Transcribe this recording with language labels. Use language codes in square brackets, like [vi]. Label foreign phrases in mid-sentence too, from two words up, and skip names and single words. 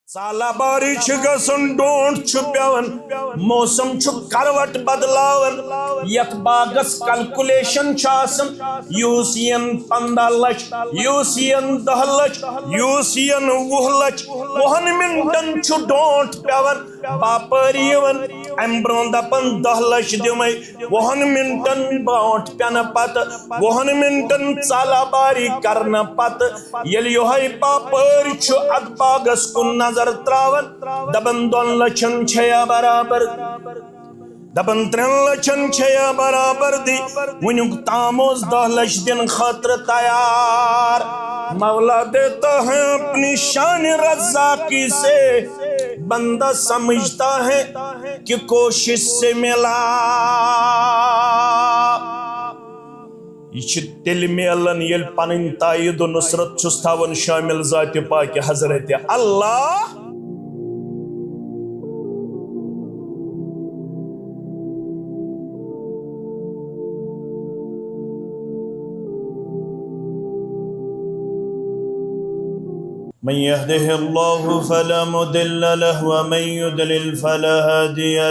[ks] سالہ باری گژھن ڈونٹ پیوان موسم کروٹ بدلاون یت باغس کلکولیشن یوس ین 15 لچھ یوس ین 10 لچھ یوس ین 20 لچھ 20 منٹن ڈونٹ پیوان باپاری ون ام برو دپن 10 لچھ دمے 20 منٹن برونٹ پین پتہ 20 منٹن سالہ باری کرنا پتہ یل یہ باپار ات باغس کن نظر تراون دبن 2 لچھن چھیا برابر دبن 3 لچھن چھیا برابر دی ونیک تام 10 لچھ دن خاطر تیار [ur] مولا دیتا ہے اپنی شان رزاقی سے بندہ سمجھتا ہے کہ کوشش سے ملا [ks] یہ تیل میلن یل پنن تائید و نصرت چھس تھاون شامل ذات پاک حضرت اللہ [ar] من يهده الله فلا مضل له ومن يضلل فلا هادي